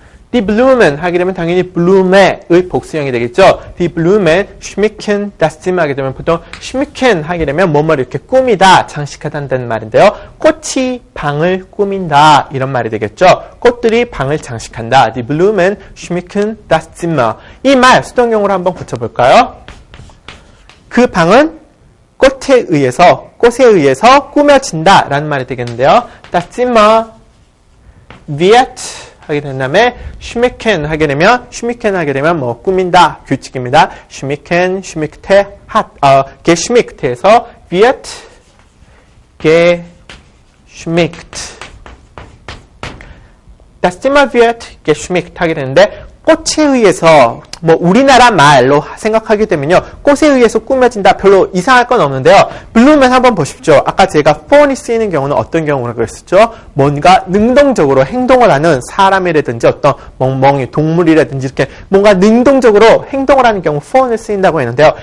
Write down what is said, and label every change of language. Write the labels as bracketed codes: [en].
[ko] Die Blumen 하게 되면 당연히 Blume의 복수형이 되겠죠. [de] Die Blumen schmücken das Zimmer [ko] 하게 되면 보통 schmücken 하게 되면 뭐뭐를 이렇게 꾸미다, 장식하다는 말인데요. 꽃이 방을 꾸민다 이런 말이 되겠죠. 꽃들이 방을 장식한다. [de] Die Blumen schmücken das Zimmer. [ko] 이 말 수동형으로 한번 고쳐볼까요? 그 방은 꽃에 의해서 꾸며진다 라는 말이 되겠는데요. Das Zimmer wird 하게 된 다음에 schmücken 하게 되면 뭐 꾸민다 규칙입니다. [de] schmücken, schmückte, geschmückt에서 wird geschmückt. Das Zimmer wird geschmückt [ko] 하게 되는데 꽃에 의해서 뭐 우리나라 말로 생각하게 되면요. 꽃에 의해서 꾸며진다 별로 이상할 건 없는데요. 블루맨 한번 보십시오. 아까 제가 폰이 쓰이는 경우는 어떤 경우라고 그랬었죠? 뭔가 능동적으로 행동을 하는 사람이라든지 어떤 멍멍이 동물이라든지 이렇게 뭔가 능동적으로 행동을 하는 경우 폰을 쓰인다고 했는데요.